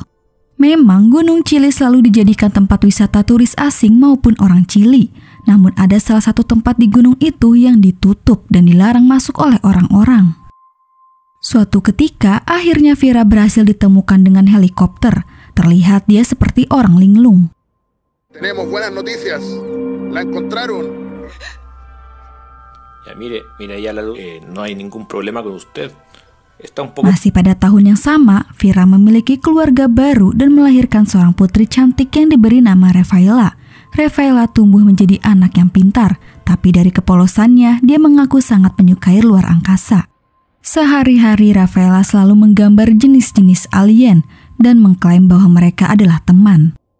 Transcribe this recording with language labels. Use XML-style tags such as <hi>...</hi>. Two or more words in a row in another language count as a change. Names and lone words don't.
<id>Memang Gunung Chili selalu dijadikan tempat wisata turis asing maupun orang Chili. Namun ada salah satu tempat di gunung itu yang ditutup dan dilarang masuk oleh orang-orang. Suatu ketika, akhirnya Vira berhasil ditemukan dengan helikopter. Terlihat dia seperti orang linglung.</id> <es>Tenemos buenas noticias. La encontraron. Ya mire ya la luz. No hay ningún problema con usted.</es> <id>Masih pada tahun yang sama, Vira memiliki keluarga baru dan melahirkan seorang putri cantik yang diberi nama Rafaela. Rafaela tumbuh menjadi anak yang pintar, tapi dari kepolosannya, dia mengaku sangat menyukai luar angkasa. Sehari-hari Rafaela selalu menggambar jenis-jenis alien dan mengklaim bahwa mereka adalah teman.</id>